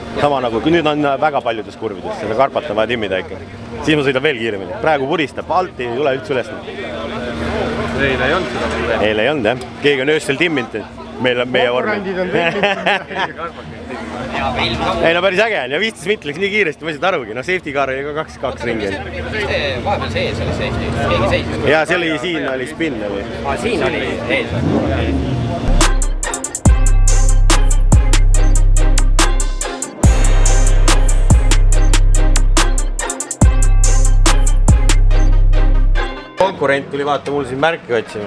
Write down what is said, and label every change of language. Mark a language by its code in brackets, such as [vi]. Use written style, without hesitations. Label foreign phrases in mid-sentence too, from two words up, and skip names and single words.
[et] Sama nagu, kui nüüd on väga paljudes kurvides, seda karpat on vaja timmida ikka. Siis ma sõidan veel kiiremini. Praegu puristab, alt ei tule üldse üles. Eile ei olnud seda. Eile ei olnud jah, keegi on öösel timminud, meil on meie vorm. Ei no päris äge on ja 15 mitt läks nii kiiresti, ma ei saanud arugi, no [en] safety car [et] oli ka 2 ringi. Vahepeal sees oli safety, keegi seisis. Ja see oli, siin oli spin oli. Siin oli ees. Konkurent tuli vaata mul siin märki otsima.